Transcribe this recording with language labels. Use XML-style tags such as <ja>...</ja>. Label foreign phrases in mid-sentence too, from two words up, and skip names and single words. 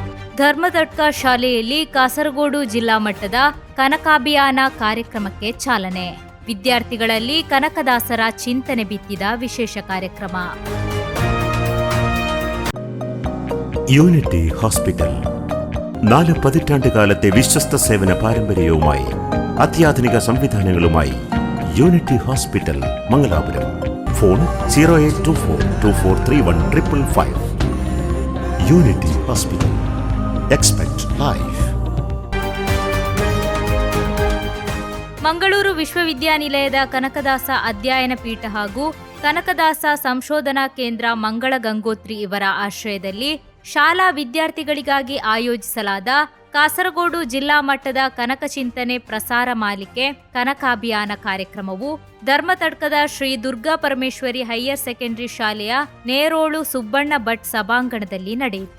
<kn>ಧರ್ಮದಡ್ಕ ಶಾಲೆಯಲ್ಲಿ ಕಾಸರಗೋಡು ಜಿಲ್ಲಾ ಮಟ್ಟದ ಕನಕಾಭಿಯಾನ ಕಾರ್ಯಕ್ರಮಕ್ಕೆ ಚಾಲನೆ. ವಿದ್ಯಾರ್ಥಿಗಳಲ್ಲಿ ಕನಕದಾಸರ ಚಿಂತನೆ ಬಿತ್ತಿದ ವಿಶೇಷ ಕಾರ್ಯಕ್ರಮ.</kn> <ml>യൂണിറ്റി ഹോസ്പിറ്റൽ 4 പതിറ്റാണ്ടുകാലത്തെ വിശ്വസ്ത സേവന പാരമ്പര്യവുമായി അത്യാധുനിക സംവിധാനങ്ങളുമായി യൂണിറ്റി ഹോസ്പിറ്റൽ മംഗലാപുരം. ഫോൺ 0824243155. യൂണിറ്റി ഹോസ്പിറ്റൽ.</ml> <en>expect life.</en> <kn>ಮಂಗಳೂರು ವಿಶ್ವವಿದ್ಯಾನಿಲಯದ ಕನಕದಾಸ ಅಧ್ಯಯನ ಪೀಠ ಹಾಗೂ ಕನಕದಾಸ ಸಂಶೋಧನಾ ಕೇಂದ್ರ ಮಂಗಳ ಗಂಗೋತ್ರಿ ಇವರ ಆಶ್ರಯದಲ್ಲಿ ಶಾಲಾ ವಿದ್ಯಾರ್ಥಿಗಳಿಗಾಗಿ ಆಯೋಜಿಸಲಾದ ಕಾಸರಗೋಡು ಜಿಲ್ಲಾ ಮಟ್ಟದ ಕನಕ ಚಿಂತನೆ ಪ್ರಸಾರ ಮಾಲಿಕೆ ಕನಕಾಭಿಯಾನ ಕಾರ್ಯಕ್ರಮವು ಧರ್ಮತಡ್ಕದ ಶ್ರೀ ದುರ್ಗಾ ಪರಮೇಶ್ವರಿ ಹೈಯರ್ ಸೆಕೆಂಡರಿ ಶಾಲೆಯ ನೇರೋಳು ಸುಬ್ಬಣ್ಣ ಭಟ್ ಸಭಾಂಗಣದಲ್ಲಿ ನಡೆಯಿತು.</kn>